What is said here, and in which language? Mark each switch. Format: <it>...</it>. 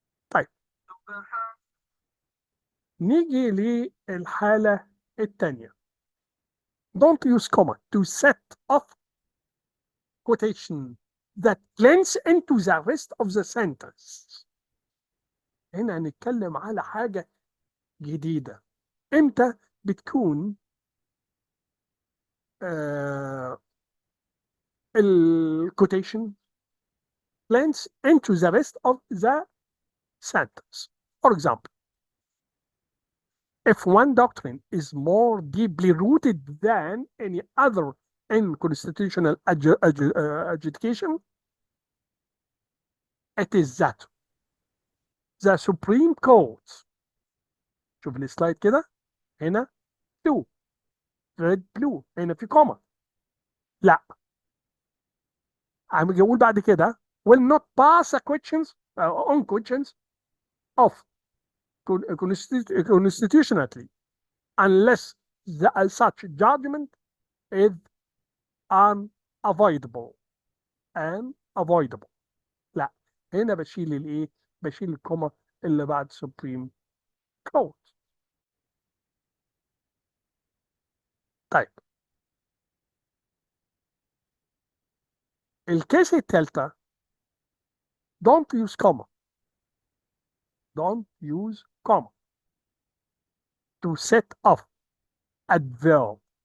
<ar>طيب، نيجي للحالة الثانية.</ar> <en>Don't use comma to set off quotation that blends into the rest of the sentence.</en> <ar>هنا هنتكلم على حاجة جديدة. امتى بتكون الكوتيشن</ar> <en>blends into the rest of the sentence? For example, if one doctrine is more deeply rooted than any other in constitutional adjudication, it is that the Supreme Court.</en> <ar>شوف السلايد كده، هنا</ar> <en>blue red blue،</en> <ar>هنا في كوما. لا، عم يقول بعد كده</ar> <en>will not pass a questions on questions of constitutionally unless such judgment is unavoidable. unavoidable.</en> <ar>لا، هنا بشيل الايه؟ بشيل الكوما اللي بعد Supreme Court. طيب، الكيس الثالثة</ar> <en>don't use comma. don't use comma to set off adverb.</en>